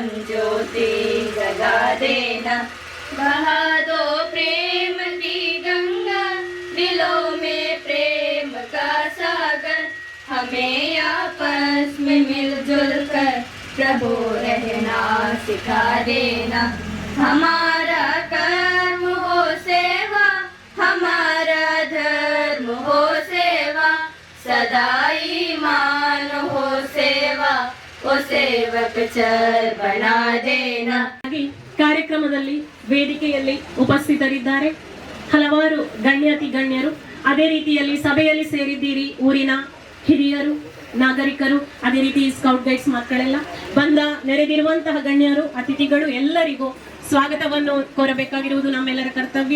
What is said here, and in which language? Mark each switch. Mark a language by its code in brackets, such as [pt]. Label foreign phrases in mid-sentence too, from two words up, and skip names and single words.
[hi] ज्योति जगा देना, बहा दो प्रेम की गंगा दिलों में प्रेम का सागर, हमें आपस में मिलजुल कर प्रभु रहना सिखा देना, हमारा कर्म हो सेवा, हमारा धर्म हो सेवा, सदा ईमान हो सेवा, ओ सेवक चर बना देना. [kn] ಕಾರ್ಯಕ್ರಮದಲ್ಲಿ ವೇದಿಕೆಯಲ್ಲಿ ಉಪಸ್ಥಿತರಿದ್ದಾರೆ ಹಲವಾರು ಗಣ್ಯಾತಿ ಗಣ್ಯರು, ಅದೇ ರೀತಿಯಲ್ಲಿ ಸಭೆಯಲ್ಲಿ ಸೇರಿದ್ದೀರಿ ಊರಿನ ಹಿರಿಯರು, ನಾಗರಿಕರು, ಅದೇ ರೀತಿ ಸ್ಕೌಟ್ ಗೈಡ್ಸ್ ಮಕ್ಕಳೆಲ್ಲ ಬಂದ ನೆರೆದಿರುವಂತಹ ಗಣ್ಯರು, ಅತಿಥಿಗಳು ಎಲ್ಲರಿಗೂ ಸ್ವಾಗತವನ್ನು ಕೋರಬೇಕಾಗಿರುವುದು ನಮ್ಮೆಲ್ಲರ ಕರ್ತವ್ಯ.